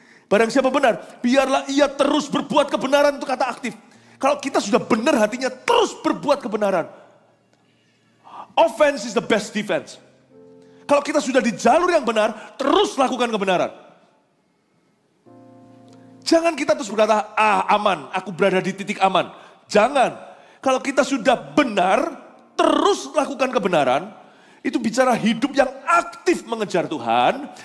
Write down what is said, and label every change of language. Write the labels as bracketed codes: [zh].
[id] Barang siapa benar, biarlah ia terus berbuat kebenaran, itu kata aktif. Kalau kita sudah benar hatinya, terus berbuat kebenaran. [en] Offense is the best defense. [id] Kalau kita sudah di jalur yang benar, terus lakukan kebenaran. Jangan kita terus berkata, aman, aku berada di titik aman. Jangan. Kalau kita sudah benar, terus lakukan kebenaran, itu bicara hidup yang aktif mengejar Tuhan.